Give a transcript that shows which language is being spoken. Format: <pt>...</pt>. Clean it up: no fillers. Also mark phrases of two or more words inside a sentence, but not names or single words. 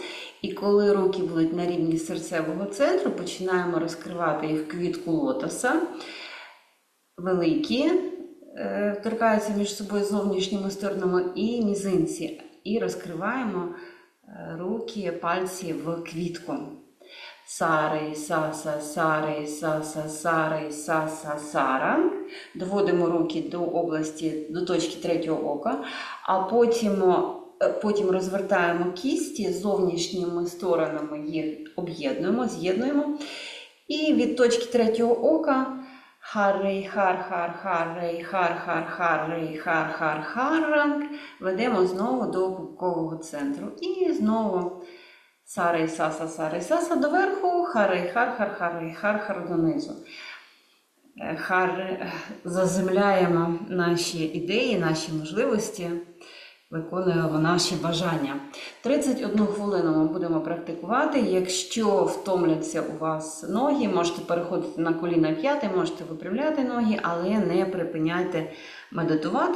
<uk>І коли руки будуть на рівні серцевого центру, починаємо розкривати їх квітку лотоса. Великі. Торкаються між собою зовнішніми сторонами і мізинці. І розкриваємо руки, пальці в квітку.</uk> <pa>ਸਾ ਰੇ ਸਾ ਸਾ ਸਾ ਰੇ ਸਾ ਸਾ ਸਾ ਰੇ ਸਾ ਸਾ ਸਾ ਰੰਗ.</pa> <uk>Доводимо руки до області, до точки третього ока. А потім розвертаємо кісті, зовнішніми сторонами їх об'єднуємо, з'єднуємо. І від точки третього ока</uk> <pa>ਹਰ ਰੇ ਹਰ ਹਰ ਹਰ ਰੇ ਹਰ ਹਰ ਹਰ ਰੇ ਹਰ ਹਰ ਹਰ ਰੰਗ.</pa> <uk>Ведемо знову до пупкового центру. І знову</uk> <pa>ਸਾ ਰੇ ਸਾ ਸਾ ਸਾ ਰੇ ਸਾ ਸਾ</pa> <uk>доверху,</uk> <pa>ਹਰ ਰੇ ਹਰ ਹਰ ਹਰ ਰੇ ਹਰ ਹਰ</pa> <uk>донизу. Заземляємо наші ідеї, наші можливості, виконуємо наші бажання. 31 хвилину ми будемо практикувати. Якщо втомляться у вас ноги, можете переходити на коліна п'яти, можете випрямляти ноги, але не припиняйте медитувати.</uk>